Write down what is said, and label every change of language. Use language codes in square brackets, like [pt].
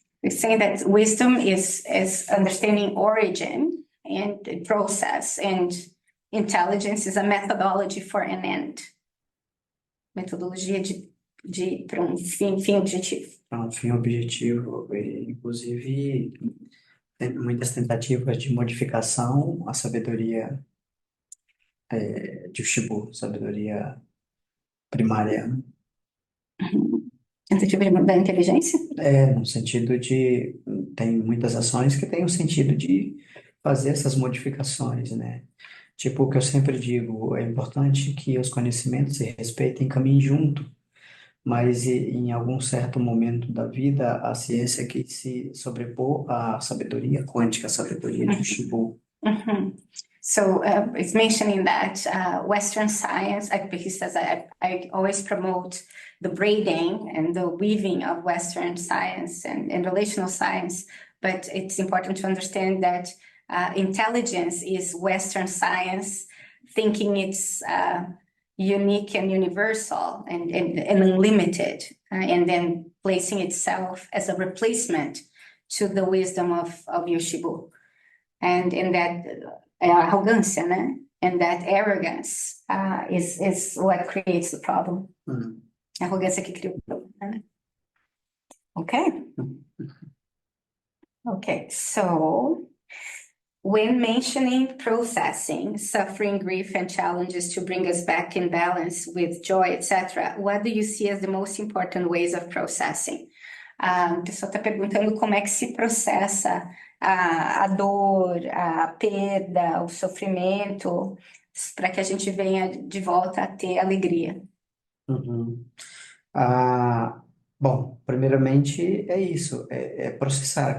[en] We're saying that wisdom is understanding origin and process, and intelligence is a methodology for an end. [pt] Metodologia para fim objetivo. Para um fim objetivo, e, inclusive, tem muitas tentativas de modificação à sabedoria de Shibu, sabedoria primária, né? Tentativa da inteligência? No sentido de, tem muitas ações que têm o sentido de fazer essas modificações, né? Tipo, o que eu sempre digo, é importante que os conhecimentos se respeitem e caminhem junto, mas em algum certo momento da vida, a ciência que se sobrepor à sabedoria quântica, à sabedoria de Shibu. Mm-hmm. [en] So it's mentioning that Western science, he says, I always promote the braiding and the weaving of Western science and relational science, but it's important to understand that intelligence is Western science, thinking it's unique and universal and unlimited, and then placing itself as a replacement to the wisdom of Yoshibu. And in that [pt] arrogância, né? [en] And that arrogance is what creates the problem. Uhum. [pt] A arrogância que cria o problema, né? Okay. [en] Okay, so when mentioning processing, suffering, grief, and challenges to bring us back in balance with joy, etc., what do you see as the most important ways of processing? [pt] A pessoa está perguntando como é que se processa a dor, a perda, o sofrimento, para que a gente venha de volta a ter alegria. Uhum. Ah, Bom, primeiramente é isso, é processar.